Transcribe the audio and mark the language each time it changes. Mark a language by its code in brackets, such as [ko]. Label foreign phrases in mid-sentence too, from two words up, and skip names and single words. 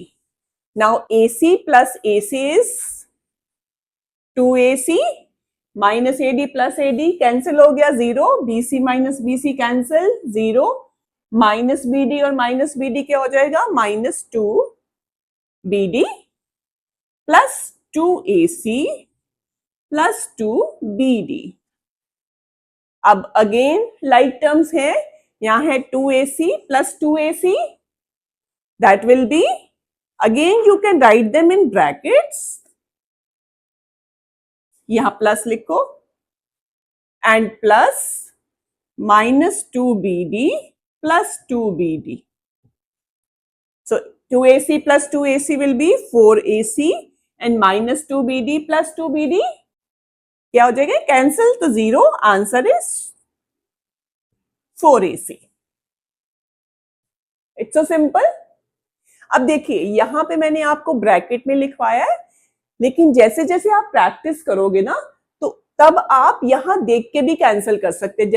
[en] Now AC plus AC is 2AC, minus AD plus AD cancel [hi] हो गया [en] 0, BC minus BC cancel 0, minus BD और minus BD और माइनस BD [hi] क्या हो जाएगा, [en] minus 2BD plus 2AC plus 2BD. [hi] अब [en] again like terms [hi] है, यहां है [en] 2AC plus 2AC, That will be, again you can write them in brackets, यहां plus लिखो and plus minus 2BD plus 2BD. So 2AC plus 2AC will be 4AC and minus 2BD plus 2BD [hi] क्या हो जाएगा, [en] कैंसिल, तो 0, answer is 4AC. It's so simple. [hi] अब देखिए यहां पे मैंने आपको ब्रैकेट में लिखवाया है, लेकिन जैसे जैसे आप प्रैक्टिस करोगे ना तो तब आप यहां देख के भी कैंसिल कर सकते हैं.